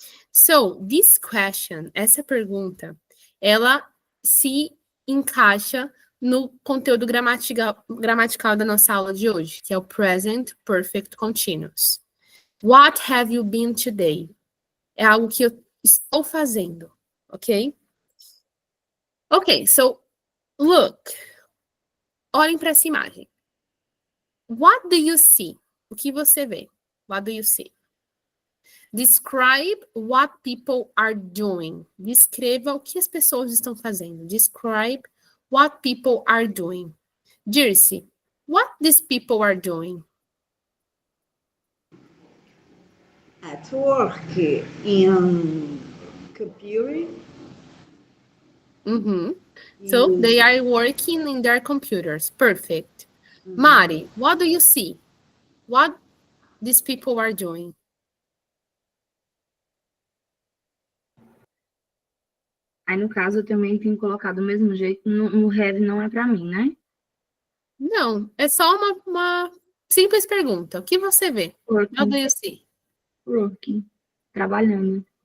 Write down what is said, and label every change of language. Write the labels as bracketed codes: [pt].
[en] So, this question, [pt] essa pergunta, ela se encaixa no conteúdo gramatical da nossa aula de hoje, que é o Present Perfect Continuous. [en] What have you been today? [pt] É algo que eu estou fazendo, ok? [en] Ok, so, look. [pt] Olhem para essa imagem. [en] What do you see? [pt] O que você vê? [en] What do you see? Describe what people are doing. [pt] Descreva o que as pessoas estão fazendo. [en] Describe what people are doing. Dirce, what these people are doing? At work, in computer. So they are working in their computers. Perfect. Mari, what do you see? What these people are doing? [pt] Aí, no caso, eu também tenho colocado do mesmo jeito. No have não é para mim, né? Não, é só uma simples pergunta. O que você vê? [en] What do Working. you see? Working. [pt] Trabalhando.